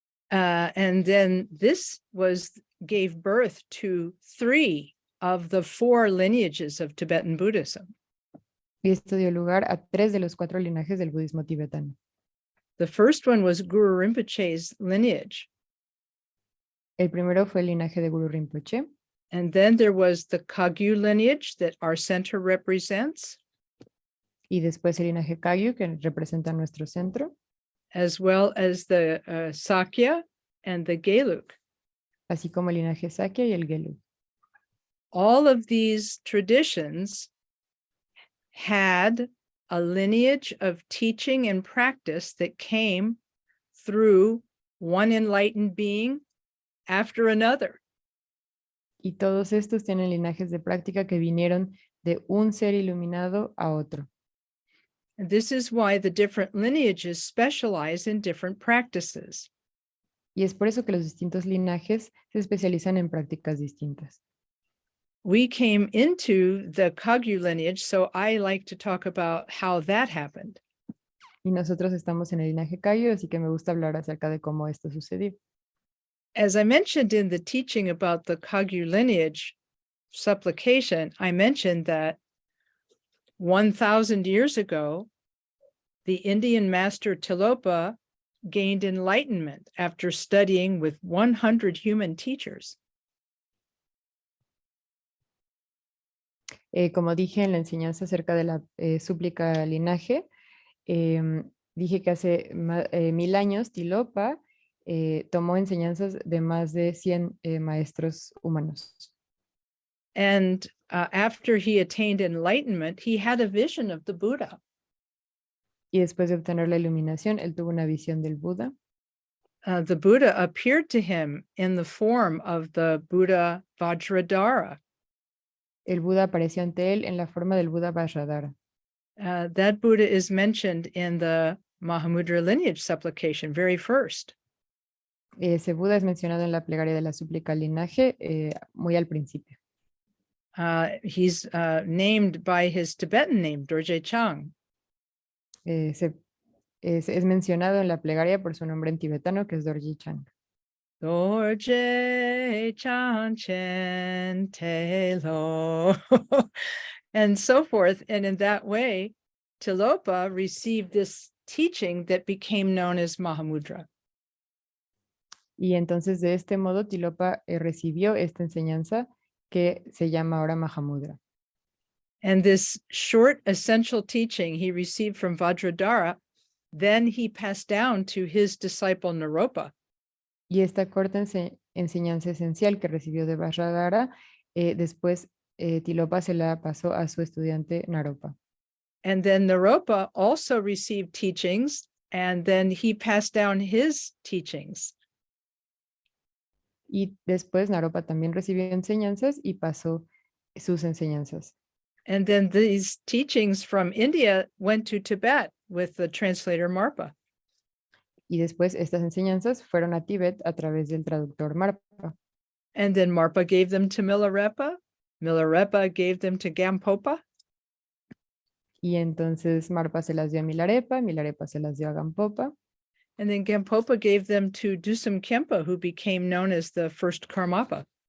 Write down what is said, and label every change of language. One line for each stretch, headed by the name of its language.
English: And then this gave birth to 3 of the 4 lineages of Tibetan Buddhism.
Spanish: Y esto dio lugar a 3 de los 4 linajes del budismo tibetano.
English: The first one was Guru Rinpoche's lineage.
Spanish: El primero fue el linaje de Guru Rinpoche.
English: And then there was the Kagyu lineage that our center represents.
Spanish: Y después el linaje Kagyu, que representa nuestro centro.
English: as well as the Sakya and the Gelug.
Spanish: así como el linaje Sakya y el Gelug.
English: All of these traditions had a lineage of teaching and practice that came through one enlightened being after another.
Spanish: Y todos estos tienen linajes de práctica que vinieron de un ser iluminado a otro.
English: And this is why the different lineages specialize in different practices.
Spanish: Y es por eso que los distintos linajes se especializan en prácticas distintas.
English: We came into the Kagyu lineage, so I like to talk about how that happened.
Spanish: Y nosotros estamos en el linaje Kagyu, así que me gusta hablar acerca de cómo esto sucedió.
English: As I mentioned in the teaching about the Kagyu lineage supplication, I mentioned that 1,000 years ago, the Indian master Tilopa gained enlightenment after studying with 100 human teachers.
Spanish: Como dije en la enseñanza acerca de la súplica linaje, dije que hace 1000 años Tilopa tomó enseñanzas de más de 100 maestros humanos.
English: And after he attained enlightenment, he had a vision of the Buddha.
Spanish: Y después de obtener la iluminación, él tuvo una visión del Buda.
English: The Buddha appeared to him in the form of the Buddha Vajrayana.
Spanish: El Buda apareció ante él en la forma del Buda Vajrayana.
English: That Buddha is mentioned in the Mahamudra lineage supplication, very first.
Spanish: Ese Buda es mencionado en la plegaria de la súplica linaje muy al principio.
English: He's named by his Tibetan name, Dorje Chang.
Spanish: Es mencionado en la plegaria por su nombre en tibetano, que es Dorje Chang.
Tibetan: Dorje Chang Chen Te Lo.
English: And so forth. And in that way, Tilopa received this teaching that became known as Mahamudra.
Spanish: Y entonces de este modo Tilopa recibió esta enseñanza que se llama ahora Mahamudra.
English: And this short essential teaching he received from Vajradhara, then he passed down to his disciple Naropa.
Spanish: Y esta corta enseñanza esencial que recibió de Vajradhara, después Tilopa se la pasó a su estudiante Naropa.
English: And then Naropa also received teachings, and then he passed down his teachings.
Spanish: Y después Naropa también recibió enseñanzas y pasó sus enseñanzas.
English: And then these teachings from India went to Tibet with the translator Marpa.
Spanish: Y después estas enseñanzas fueron a Tíbet a través del traductor Marpa.
English: And then Marpa gave them to Milarepa. Milarepa gave them to Gampopa.
Spanish: Y entonces Marpa se las dio a Milarepa, Milarepa se las dio a Gampopa.
English: And then Gampopa gave them to Dusum Kempa, who became known as the first Karmapa.